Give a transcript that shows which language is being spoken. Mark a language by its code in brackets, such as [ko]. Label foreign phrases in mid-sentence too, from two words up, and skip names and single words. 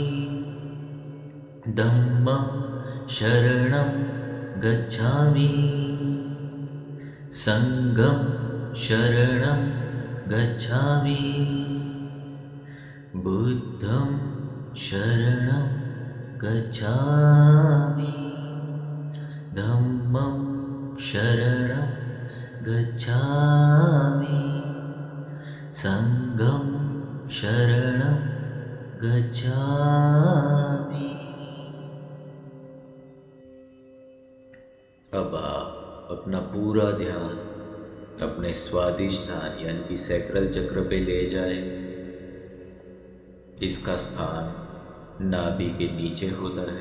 [pi] धम्मं शरणं गच्छामि, संघं शरणं गच्छामि, बुद्धं शरणं गच्छामि, धम्मं शरणं गच्छामि, संघं शरणं गच्छामि। [hi] अब आप अपना पूरा ध्यान अपने स्वादिष्ठान यानी कि सैक्रल चक्र पे ले जाए। इसका स्थान नाभि के नीचे होता है।